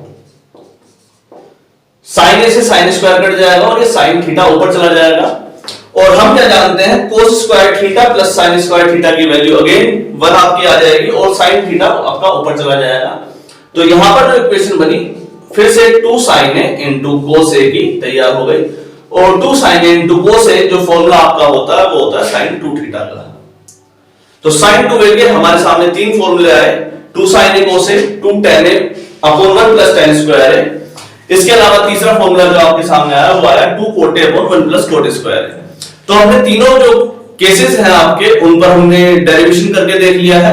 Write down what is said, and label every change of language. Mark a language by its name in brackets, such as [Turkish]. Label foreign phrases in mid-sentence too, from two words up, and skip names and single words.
[English] sine A [Hindi] से [English] sine square cut [Hindi] जाएगा और ये [English] sine theta [Hindi] ऊपर चला जाएगा। और हम क्या जानते हैं, [English] cos square theta plus sine square theta [Hindi] की [English] value again 1 [Hindi] आपकी आ जाएगी और साइन थीटा आपका ऊपर चला जाएगा। तो यहां पर जो इक्वेशन बनी फिर से [English] 2 sin a into cos A [Hindi] की तैयार हो गई और [English] 2 sin a into cos A [Hindi] जो फॉर्मूला आपका होता है वो होता है [English] sin 2 theta [Hindi] का। तो [English] sin 2a [Hindi] के हमारे सामने 3 फॉर्मूले आए, [English] 2 sin a cos a, 2 tan a upon 1 plus tan square a. [Hindi] इसके अलावा तीसरा फॉर्मूला जो आपके सामने आया वो आया [English] 2 cot a upon 1 plus cot square a. [Hindi] तो हमने तीनों जो केसेस हैं आपके उन पर हमने डेरिवेशन करके देख लिया है।